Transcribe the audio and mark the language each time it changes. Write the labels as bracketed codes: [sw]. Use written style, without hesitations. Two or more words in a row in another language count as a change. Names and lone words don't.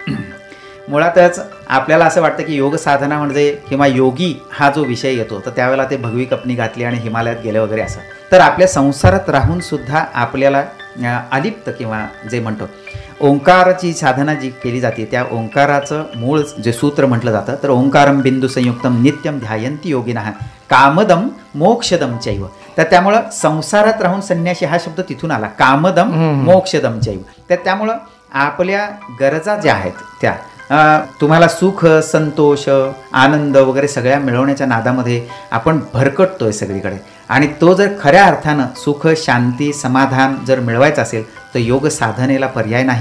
[mr] मुळातच आपल्याला असं वाटतं की योग साधना म्हणजे किंवा योगी हा जो विषय येतो, तर त्यावेळेला ते भगवी कपनी घातली आणि हिमालयात गेले वगैरे असं. तर आपल्या संसारात राहून सुद्धा आपल्याला अलिप्त किंवा जे म्हणतो ओंकाराची साधना जी केली जाते, त्या ओंकाराचं मूळ जे सूत्र म्हटलं जातं, तर [sa] ओंकारम बिंदू संयुक्तम नित्यम ध्यायंती योगिनः कामदम मोक्षदम चैव. [mr] तर त्यामुळं संसारात राहून संन्याशी हा शब्द तिथून आला, [sa] कामदम मोक्षदम चैव. [mr] तर त्यामुळं आपल्या गरजा ज्या आहेत त्या तुम्हाला सुख, संतोष, आनंद वगैरे सगळ्या मिळवण्याच्या नादामध्ये आपण भरकटतोय सगळीकडे. आणि तो जर खऱ्या अर्थानं सुख, शांती, समाधान जर मिळवायचं असेल तर योग साधनेला पर्याय नाही.